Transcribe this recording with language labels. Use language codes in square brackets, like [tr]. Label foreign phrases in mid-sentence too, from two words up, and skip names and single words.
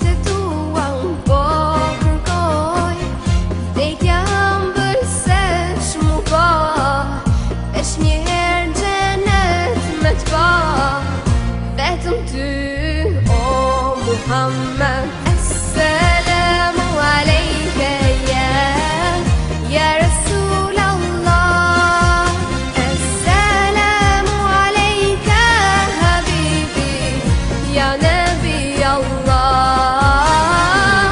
[sq] të tua unë po kërkoj, vdekja ëmbël se shmu po, veç njëherë gjenet me t'pa, vetëm ty o Muhammed. [ar] السلام عليك يا رسول الله السلام عليك حبيبي يا نبي الله.